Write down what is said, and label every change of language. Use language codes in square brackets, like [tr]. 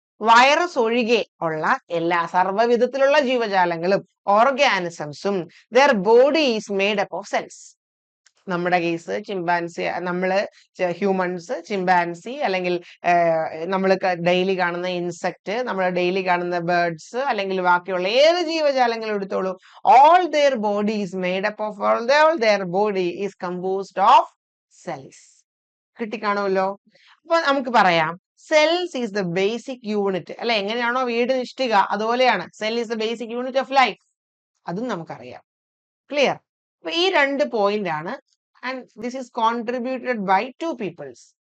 [ml] Virus ഒഴികെ ഉള്ള എല്ലാ സർവ്വവിധത്തിലുള്ള ജീവജാലങ്ങളും ഓർഗാനിസംസും [en] their body is made up of cells. [ml] നമ്മുടെ കേസ് ചിമ്പാൻസി, നമ്മള് ഹ്യൂമൻസ്, ചിമ്പാൻസി, അല്ലെങ്കിൽ നമ്മൾ ഡെയിലി കാണുന്ന ഇൻസെക്ട്, നമ്മൾ ഡെയിലി കാണുന്ന ബേർഡ്സ്, അല്ലെങ്കിൽ ബാക്കിയുള്ള ഏത് ജീവജാലങ്ങളും എടുത്തോളൂ. [en] all their body is made up of, all their body is composed of cells. [ml] കിട്ടിക്കാണുമല്ലോ. അപ്പൊ നമുക്ക് പറയാം [en] Cells is the basic unit, അല്ലെ? [ml] എങ്ങനെയാണോ വീട് ഇഷ്ടിക, അതുപോലെയാണ് [en] Cell is the basic unit of life. [ml] അതും നമുക്കറിയാം. ക്ലിയർ? അപ്പൊ ഈ 2 പോയിന്റ് ആണ്. [en] And this is contributed by 2 peoples.